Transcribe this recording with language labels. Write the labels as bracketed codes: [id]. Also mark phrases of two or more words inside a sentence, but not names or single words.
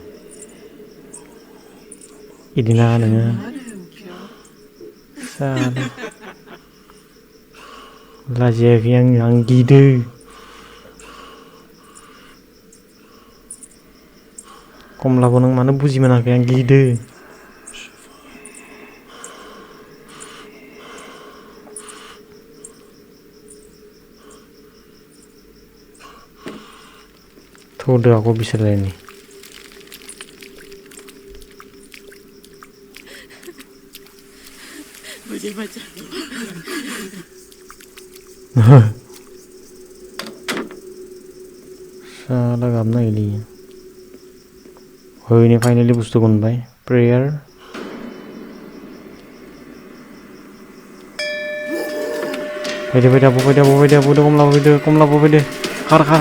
[brx] इदिना नोङो साला लाजियाखै आं गिदो कमलाखौ नों मानो बुजि मोनाखै आं गिदो थौदो aku बिसोरलायनि [hi] मुझे बचा लो [brx] साला गाबना गैली होयनि फाइनली बुस्थुखौ मोनबाय प्रेयार फैदो कमलाबो फैदो खार